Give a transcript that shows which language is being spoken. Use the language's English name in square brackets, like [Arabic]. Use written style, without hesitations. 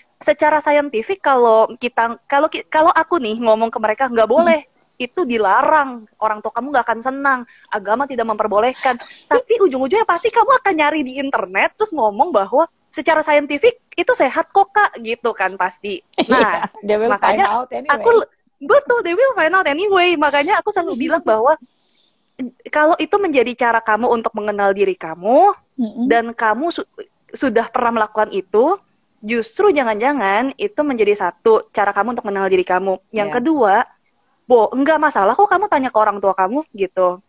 [Indonesian] Secara saintifik kalau aku nih ngomong ke mereka nggak boleh, itu dilarang, orang tua kamu nggak akan senang, agama tidak memperbolehkan. Tapi ujung-ujungnya pasti kamu akan nyari di internet terus ngomong bahwa secara saintifik itu sehat kok Kak, gitu kan pasti. Nah, makanya betul, [English] they will find out anyway. [Indonesian] Makanya aku selalu bilang bahwa kalau itu menjadi cara kamu untuk mengenal diri kamu dan kamu sudah pernah melakukan itu, justru jangan-jangan itu menjadi satu cara kamu untuk mengenal diri kamu. Yang kedua, enggak masalah kok kamu tanya ke orang tua kamu gitu.